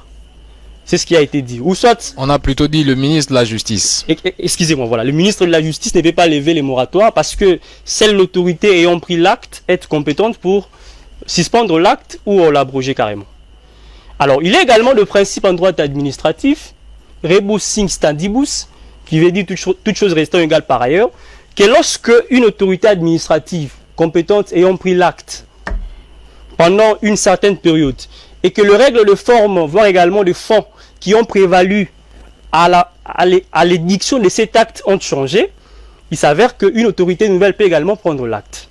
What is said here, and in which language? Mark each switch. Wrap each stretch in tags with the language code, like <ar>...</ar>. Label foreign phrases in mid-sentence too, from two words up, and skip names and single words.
<fr>C'est ce qui a été dit. Ou soit, on a plutôt dit le ministre de la Justice. Excusez-moi, voilà. Le ministre de la Justice ne peut pas lever les moratoires parce que seule l'autorité ayant pris l'acte est compétente pour suspendre l'acte ou l'abroger carrément. Alors, il y a également le principe en droit administratif,</fr> <la>rebus sic stantibus,</la> <fr>qui veut dire toute chose restant égale par ailleurs, que lorsque une autorité administrative compétente ayant pris l'acte pendant une certaine période et que les règles de forme, voire également de fond, qui ont prévalu à l'édiction de cet acte ont changé, il s'avère qu'une autorité nouvelle peut également prendre l'acte.</fr>